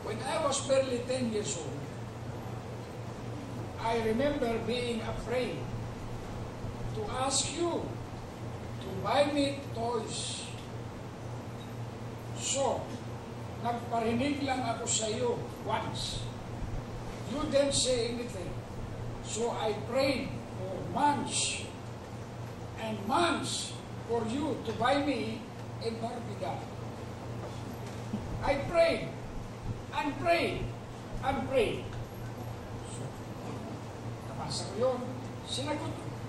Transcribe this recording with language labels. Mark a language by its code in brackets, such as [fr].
[tl] I was barely 10 years old, I remember being afraid to ask you to buy me toys. So, nagparinig lang ako sa iyo [en] once. You didn't say anything. So I prayed for months and months for you to buy me a Barbie doll. I prayed and prayed and prayed. [tl] So, nabasa ko yun. Sinagot ko.